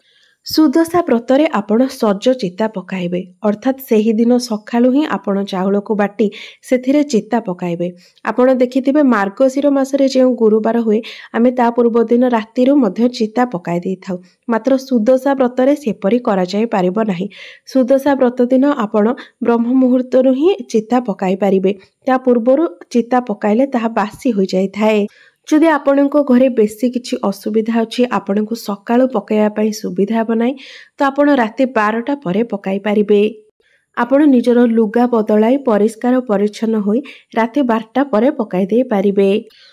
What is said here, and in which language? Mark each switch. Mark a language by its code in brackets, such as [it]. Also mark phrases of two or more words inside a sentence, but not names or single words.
[or] ସୁଦଶା ବ୍ରତରେ ଆପଣ ସଜ ଚିତା ପକାଇବେ ଅର୍ଥାତ ସେହି ଦିନ ସକାଳୁ ହିଁ ଆପଣ ଚାଉଳ କୁ ବାଟି ସେଥିରେ ଚିତା ପକାଇବେ। ଆପଣ ଦେଖିଥିବେ ମାର୍ଗଶୀର ମାସରେ ଯେ ଗୁରୁବାର ହୁଏ ଆମେ ତା ପୂର୍ବ ଦିନ ରାତିରୁ ମଧ୍ୟ ଚିତା ପକାଇ ଦେଇ ଥାଉ। ମାତ୍ର ସୁଦଶା ବ୍ରତରେ ସେପରି କରା ଯାଇ ପାରିବ ନାହିଁ। ସୁଦଶା ବ୍ରତ ଦିନ ଆପଣ ବ୍ରହ୍ମ ମୁହୂର୍ତ୍ତରୁ ହିଁ ଚିତା ପକାଇ ପାରିବେ। ତା ପୂର୍ବରୁ ଚିତା ପକାଇଲେ ତାହା ବାସି ହୋଇ ଯାଇ ଥାଏ। ଯଦି ଆପଣଙ୍କ ଘରେ ବେଶି କିଛି ଅସୁବିଧା ଅଛି ଆପଣଙ୍କ ସକାଳୁ ପକାଇବା ପାଇଁ ସୁବିଧା ବନାଇ ତ ଆପଣ ରାତି 12ଟା ପରେ ପକାଇ ପାରିବେ। ଆପଣ ନିଜର ଲୁଗା ବଦଳାଇ ପରିଷ୍କାର ପରିଚ୍ଛନ୍ନ ହୋଇ ରାତି 12ଟା ପରେ ପକାଇ ଦେଇ ପାରିବେ।